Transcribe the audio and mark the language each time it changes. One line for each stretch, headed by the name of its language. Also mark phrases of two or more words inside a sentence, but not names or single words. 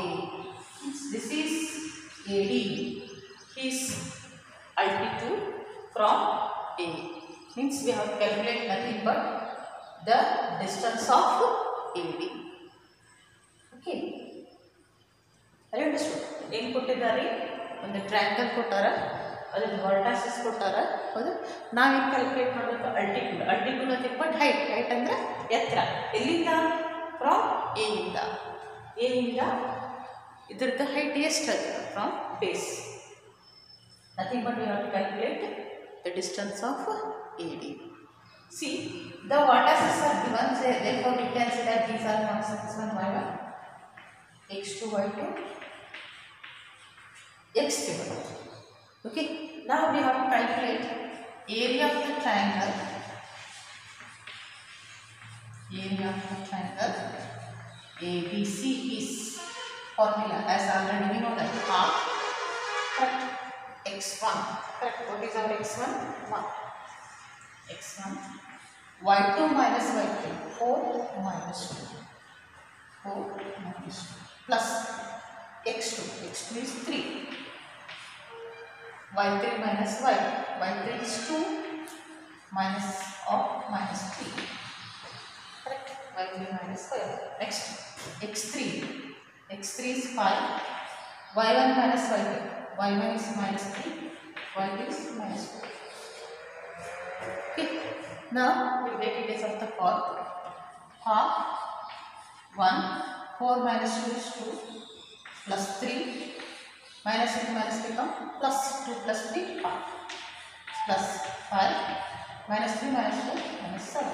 English: This is AD, his altitude from A. Means we have to calculate nothing but the distance of AD. Okay, are you understood?
Kannada: ಏನು ಕೊಟ್ಟಿದ್ದಾರೆ, ಒಂದು ಟ್ರಯಾಂಗಲ್ ಕೊಟ್ಟಾರ, ಅದಕ್ಕೆ ವರ್ಟಾಸಿಸ್ ಕೊಟ್ಟಾರ. ಹೌದು, ನಾವೇನು ಕ್ಯಾಲ್ಕುಲೇಟ್ ಮಾಡಬೇಕು? ಅಲ್ಟಿಟ್ಯೂಡ್ ಅಂತ
English: but height
Kannada: ಅಂದರೆ ಎತ್ತರ. ಎಲ್ಲಿಂದ?
English: from A
Kannada: ಇಂದ ಇದ್ರದ್ದು ಹೈಟ್ ಎಷ್ಟು ಅದು?
English: from base. nothing but we have to calculate the distance of A D. See, the vertices are given, therefore we can say that these are constants x1 y1 x2 y2 x3 y2. Okay, now we have to calculate area of the triangle. Area of the triangle ABC is formula as already we know that half, correct, x1, correct. What is our x1? 1. x1 y2 minus y3 4 minus 2 plus x2 is 3 y3 minus y3 is 2 minus of minus 3, correct, y3 minus y. Next x3 is 5 y1 minus y2 y1 is minus 3 y2 is minus 4. Okay, now we take it as of the form half 1 4 minus 2 is 2 plus 3 minus 2 minus 3 come plus 2 plus 3 5 plus 5 minus 3 minus 4 minus 7.